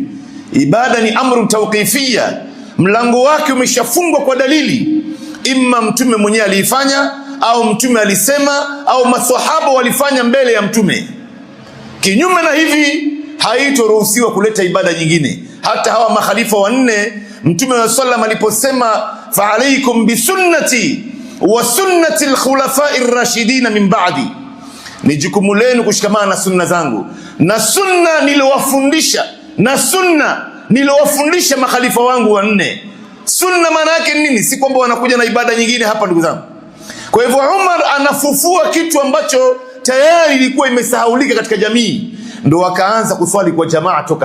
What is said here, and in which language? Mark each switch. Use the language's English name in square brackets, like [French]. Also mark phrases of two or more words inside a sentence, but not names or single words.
[Swahili] Ibada ni [Arabic] أمر توقيفية, [Swahili] mlango wake umeshafungwa kwa dalili. Imma Mtume mwenyewe aliifanya au mtume alisema au maswahaba walifanya mbele ya mtume. Kinyume na hivi haitoruhusiwa kuleta ibada nyingine. Hata hawa makhalifa wanne mtume wa sallam aliposema [Arabic] فعليكم بسنتي وسنة الخلفاء الراشدين من بعدي, [Swahili] ni jukumu lenu kushikamana na sunna zangu na sunna nilowafundisha, na sunna nilowafundisha makhalifa wangu wanne. Sunna maana yake nini? Si kwamba wanakuja na ibada nyingine hapa ndugu zangu. Kwa hivyo Umar anafufua kitu ambacho tayari ilikuwa imesahaulika katika jamii, ndo wakaanza kuswali kwa jamaa.